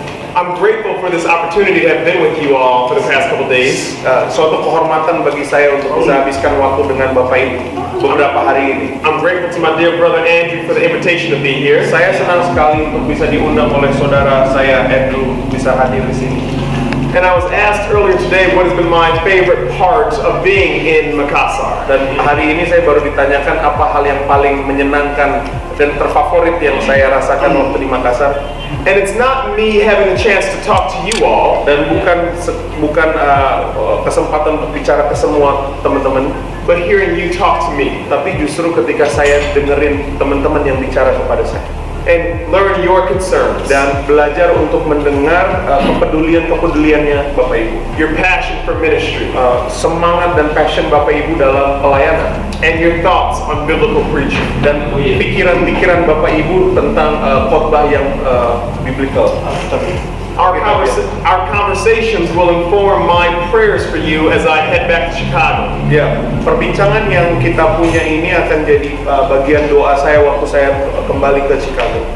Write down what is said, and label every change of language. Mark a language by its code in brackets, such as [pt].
[en] I'm grateful for this opportunity to have been with you all for the past couple days. [id] Suatu kehormatan bagi saya untuk bisa habiskan waktu dengan Bapak Ibu beberapa hari ini. [en] I'm grateful to my dear brother Andrew for the invitation to be here. [id] Saya senang sekali untuk bisa diundang oleh saudara saya Andrew bisa hadir di sini. [en] And I was asked earlier today what has been my favorite part of being in Makassar. [id] Dan hari ini saya baru ditanyakan apa hal yang paling menyenangkan dan terfavorit yang saya rasakan waktu di Makassar. [en] And it's not me having a chance to talk to you all, [id] dan bukan kesempatan untuk bicara ke semua teman-teman, [en] but hearing you talk to me. [id] Tapi justru ketika saya dengerin teman-teman yang bicara kepada saya, [en] and learn your concerns, [id] dan belajar untuk mendengar kepeduliannya Bapak Ibu, [en] your passion for ministry, [id] semangat dan passion Bapak Ibu dalam pelayanan, [en] and your thoughts on biblical preaching, [id] dan pikiran-pikiran Bapak Ibu tentang khotbah yang biblical. [en] Our conversations will inform my prayers for you as I head back to Chicago. [id] Ya, perbincangan yang kita punya ini akan jadi bagian doa saya waktu saya kembali ke Chicago.